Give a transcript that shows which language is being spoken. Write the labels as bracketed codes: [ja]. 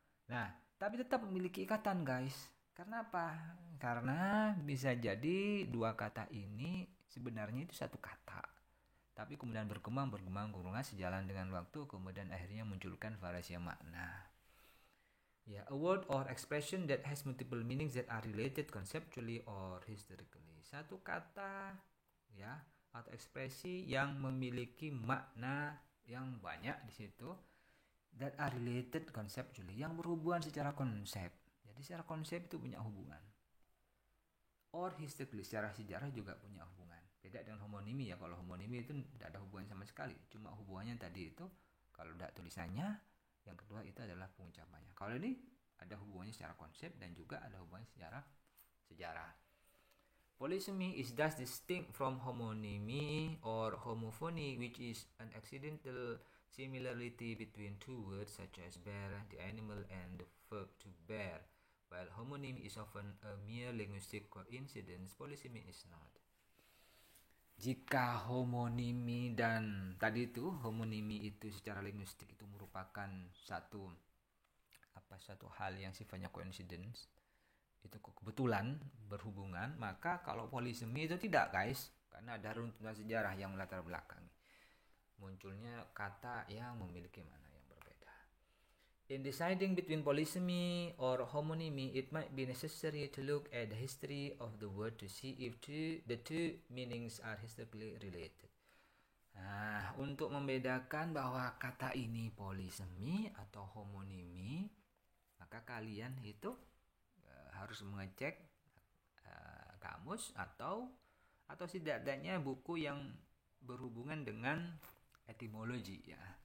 [id] Nah, tapi tetap memiliki ikatan, guys. Karena apa? Karena bisa jadi dua kata ini sebenarnya itu satu kata, tapi kemudian berkembang sejalan dengan waktu, kemudian akhirnya munculkan variasi makna. [en] Ya, a word or expression that has multiple meanings that are related conceptually or historically. [id] Satu kata ya atau ekspresi yang memiliki makna yang banyak di situ, [en] that are related conceptually, [id] yang berhubungan secara konsep. Jadi secara konsep itu punya hubungan. [en] Or historically, [id] secara sejarah juga punya hubungan. Beda dengan homonimi ya. Kalau homonimi itu tidak ada hubungan sama sekali. Cuma hubungannya tadi itu kalau tidak tulisannya, yang kedua itu adalah pengucapannya. Kalau ini ada hubungannya secara konsep dan juga ada hubungannya secara sejarah. [en] Polysemy is thus distinct from homonymy or homophony, which is an accidental similarity between two words such as bear, the animal, and the verb to bear. While homonymy is often a mere linguistic coincidence, polysemy is not. [id] Jika homonimi dan tadi itu homonimi itu secara linguistik itu merupakan satu hal yang sifatnya coincidence, itu kebetulan berhubungan, maka kalau polysemy itu tidak, guys, karena ada runtutan sejarah yang melatar belakangi munculnya kata yang memiliki makna yang berbeda. [en] In deciding between polysemy or homonymy, it might be necessary to look at the history of the word to see if the two meanings are historically related. [id] Nah, untuk membedakan bahwa kata ini polysemy atau homonymy, maka kalian itu harus mengecek kamus atau setidaknya buku yang berhubungan dengan etimologi ya.